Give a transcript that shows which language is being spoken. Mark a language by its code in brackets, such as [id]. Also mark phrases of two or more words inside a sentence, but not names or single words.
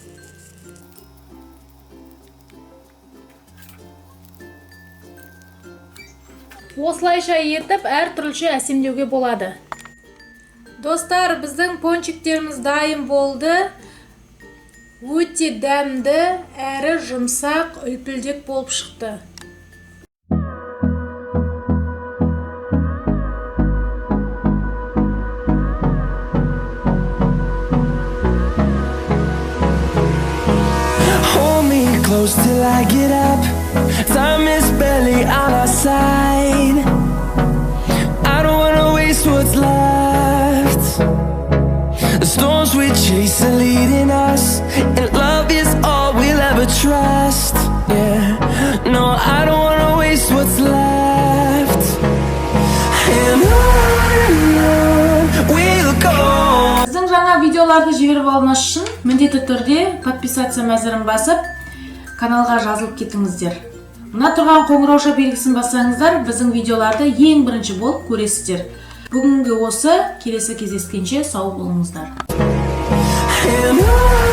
[kk] Осылайша етіп әртүрліше әсемдеуге болады. Достар, біздің пончиктеріміз дайын болды. Өте дәмді, әрі жұмсақ, үлпілдек болып шықты. [en] Hold me close till I get up. Time is barely on our side. I don't wanna waste what's left. The storms we chase are leading us, and love is all we'll ever trust. Yeah, no, I don't wanna waste what's left. And on we'll go. [kk] Біздің жаңа видеоларды жіберіп алыңыз үшін міндетті түрде подписация мәзірін басып, каналға жазылып кетіңіздер. Мына тұрған қоңырауша белгісін бассаңыздар, біздің видеоларды ең бірінші болып көресіздер. Бүгінгі осы, келесі кездескенше сау болыңыздар.